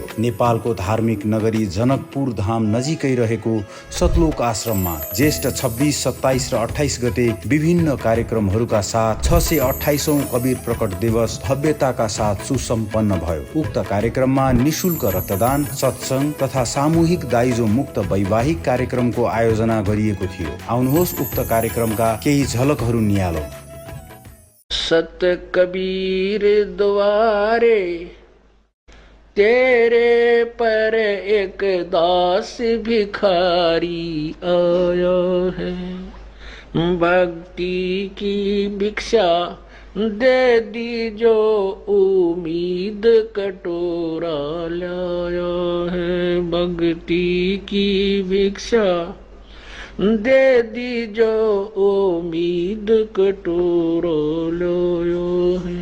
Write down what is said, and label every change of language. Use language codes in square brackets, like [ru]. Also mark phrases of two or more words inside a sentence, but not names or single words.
[ne] नेपालको धार्मिक नगरी जनकपुर धाम नजिकै रहेको सतलोक आश्रममा ज्येष्ठ 26, 27 र 28 गते विभिन्न कार्यक्रमहरूका साथ 628औं कबीर प्रकट दिवस भव्यताका साथ सुसम्पन्न भयो। उक्त कार्यक्रममा निशुल्क रक्तदान, सत्संग तथा सामूहिक दाइजो मुक्त वैवाहिक कार्यक्रमको आयोजना गरिएको थियो। आउनुहोस् उक्त कार्यक्रमका केही झलकहरू निहालौं। [hi] सत कबीर द्वारे तेरे पर एक दास भिखारी आया है, भक्ति की भिक्षा दे दी जो उम्मीद कटोरा लाया है, भक्ति की भिक्षा दे दी जो उम्मीद कटोरा लाया है।